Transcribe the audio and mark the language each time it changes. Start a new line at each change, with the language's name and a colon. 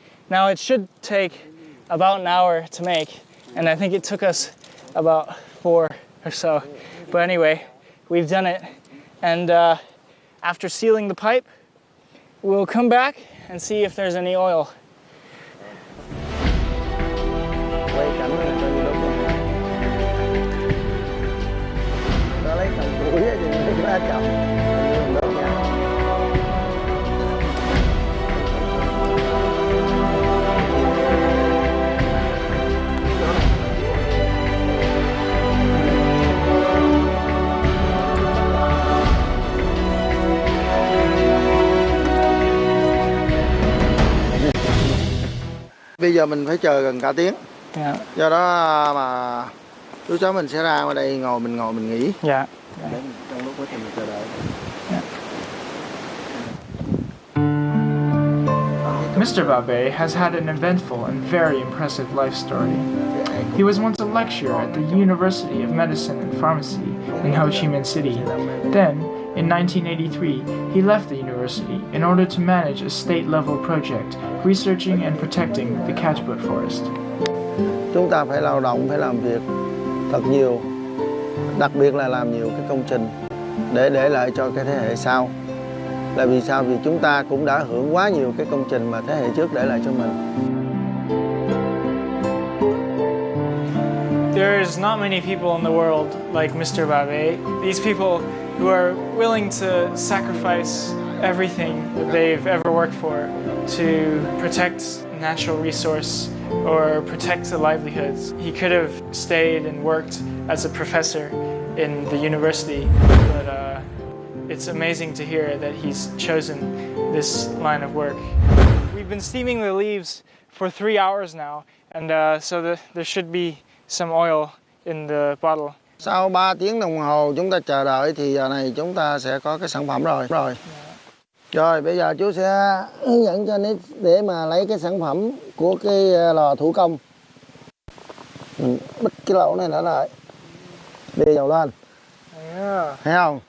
English: Now it should take about an hour to make, and I think it took us about 4 or so. But anyway, we've done it, and after sealing the pipe, we'll come back and see if there's any oil.
Vietnamese: Quay cảnh này cho đi đốt rồi. Nó lấy cầm củi thì lấy lá chầm. Đốt nha. Bây giờ mình phải chờ gần cả tiếng. Yeah. Do đó mà lúc đó mình sẽ ra ngoài đây ngồi mình nghỉ. Yeah. Để trong lúc quá trình mình chờ đợi.
English: Mr. Babe has had an eventful and very impressive life story. He was once a lecturer at the University of Medicine and Pharmacy in Ho Chi Minh City. Then, in 1983, he left the university in order to manage a state-level project researching and protecting the cajeput forest.
Vietnamese: Chúng ta phải lao động, phải làm việc thật nhiều, đặc biệt là làm nhiều cái công trình để lại cho cái thế hệ sau. Là vì sao? Vì chúng ta cũng đã hưởng quá nhiều cái công trình mà thế hệ trước để lại cho mình.
English: There's not many people in the world like Mr. Babe. These people who are willing to sacrifice everything that they've ever worked for to protect natural resource or protect the livelihoods. He could have stayed and worked as a professor in the university, but it's amazing to hear that he's chosen this line of work. We've been steaming the leaves for 3 hours now, and so there should be some oil in the bottle.
Vietnamese: Sau 3 tiếng đồng hồ chúng ta chờ đợi thì giờ này chúng ta sẽ có cái sản phẩm rồi. Rồi bây giờ chú sẽ hướng dẫn cho Nick để mà lấy cái sản phẩm của cái lò thủ công. Mình bích cái lỗ này lại. Đi dầu lên. Thấy không?